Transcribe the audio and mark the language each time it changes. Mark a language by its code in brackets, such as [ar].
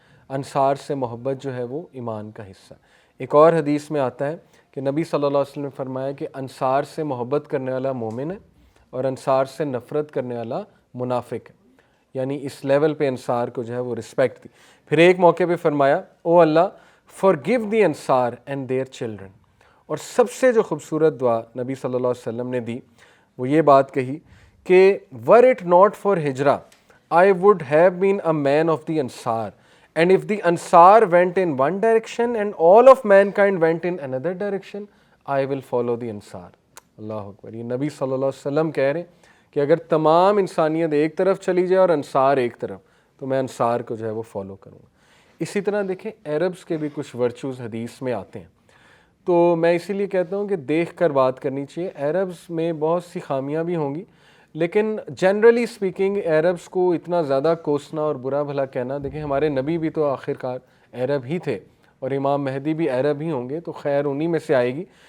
[ur] انصار سے محبت جو ہے وہ ایمان کا حصہ. ایک اور حدیث میں آتا ہے کہ نبی صلی اللہ علیہ وسلم نے فرمایا کہ انصار سے محبت کرنے والا مومن ہے اور انصار سے نفرت کرنے والا منافق ہے. یعنی اس لیول پہ انصار کو جو ہے وہ رسپیکٹ دی. پھر ایک موقع پہ فرمایا او اللہ [en] forgive the Ansar and their children. [ur] اور سب سے جو خوبصورت دعا نبی صلی اللہ علیہ وسلم نے دی وہ یہ بات کہی کہ [en] were it not for Hijrah I would have been a man of the Ansar, and if the Ansar went in one direction and all of mankind went in another direction, I will follow the Ansar. [ar] اللہ اکبر. [ur] یہ نبی صلی اللہ علیہ وسلم کہہ رہے ہیں کہ اگر تمام انسانیت ایک طرف چلی جائے اور انصار ایک طرف, تو میں انصار کو جو ہے وہ فالو کروں گا. اسی طرح دیکھیں عربز کے بھی کچھ ورچوز حدیث میں آتے ہیں, تو میں اسی لیے کہتا ہوں کہ دیکھ کر بات کرنی چاہیے. عربز میں بہت سی خامیاں بھی ہوں گی, لیکن جنرلی اسپیکنگ عربز کو اتنا زیادہ کوسنا اور برا بھلا کہنا, دیکھیں ہمارے نبی بھی تو آخرکار عرب ہی تھے اور امام مہدی بھی عرب ہی ہوں گے, تو خیر انہی میں سے آئے گی.